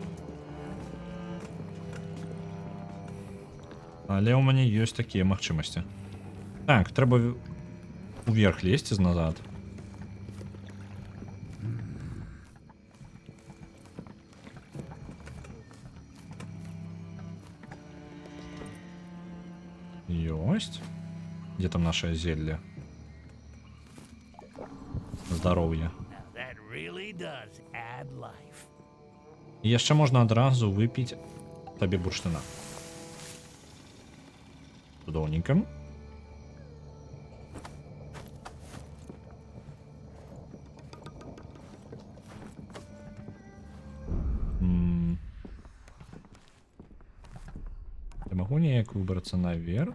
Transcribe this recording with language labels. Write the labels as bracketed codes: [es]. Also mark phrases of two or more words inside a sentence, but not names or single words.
[be] Але ў мяне ёсць такія магчымасці. Так, трэба уверх лезці назад. Ёсць. [ru] Где там наше зелье? Здоровье. [en] That really does add life. [be] І яшчэ можна адразу выпіць табе бурштына. Цудоўненька. Я могу неяк выбраться наверх?